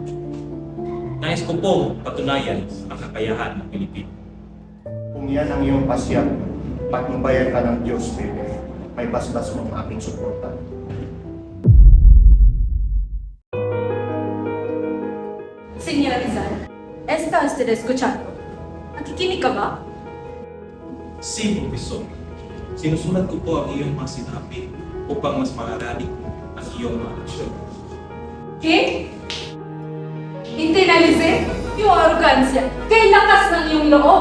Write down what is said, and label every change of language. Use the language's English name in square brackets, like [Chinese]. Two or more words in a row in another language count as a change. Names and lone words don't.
[Filipino] Nais ko pong patunayan ang kakayahan ng Pilipinas. Kung yan ang iyong pasya, patnubayan ka ng Diyos, Pepe. May basbas mong aking suporta. [Spanish] Señora Rizal, ¿está usted escuchando? [Filipino] Nakikinig ka ba? Si Profesor, sinusulat ko po ang iyong mga sinabi upang mas maarali ko ang iyong mga aksyon. [Spanish] ¿Qué? [Filipino] Internalize yung arrogansya kay lakas ng iyong loob.